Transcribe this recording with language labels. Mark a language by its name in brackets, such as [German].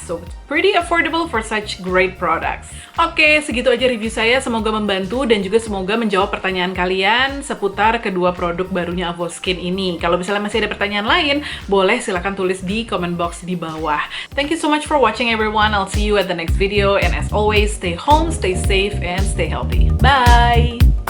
[English] So it's pretty affordable for such great products. [Indonesian] Oke, segitu aja review saya. Semoga membantu dan juga semoga menjawab pertanyaan kalian seputar kedua produk barunya Avoskin ini. Kalau misalnya masih ada pertanyaan lain, boleh silahkan tulis di comment box di bawah. [English] Thank you so much for watching everyone. I'll see you at the next video, and as always, stay home, stay safe, and stay healthy. Bye!